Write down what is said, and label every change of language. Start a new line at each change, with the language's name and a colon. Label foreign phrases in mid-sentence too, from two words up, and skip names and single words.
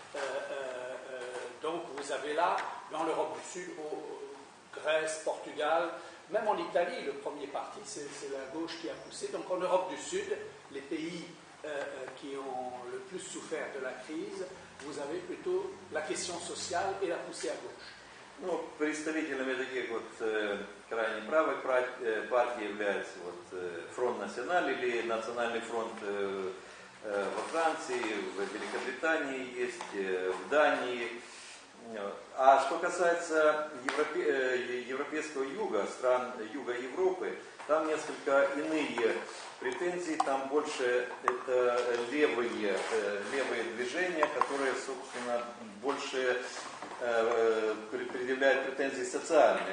French: Donc vous avez là, dans l'Europe du Sud, Grèce, Portugal, même en Italie, le premier parti, c'est la gauche qui a poussé. Donc en Europe du Sud, les pays qui ont le plus souffert de la crise, vous avez plutôt la question sociale et la poussée à gauche.
Russian: Ну, представителями таких вот крайне правых партий являются Фронт Националь или Национальный фронт во Франции, в Великобритании есть, в Дании. А что касается европейского юга, стран юга Европы, там несколько иные претензии, там больше это левые движения, которые, собственно, больше предъявляют претензии социальные.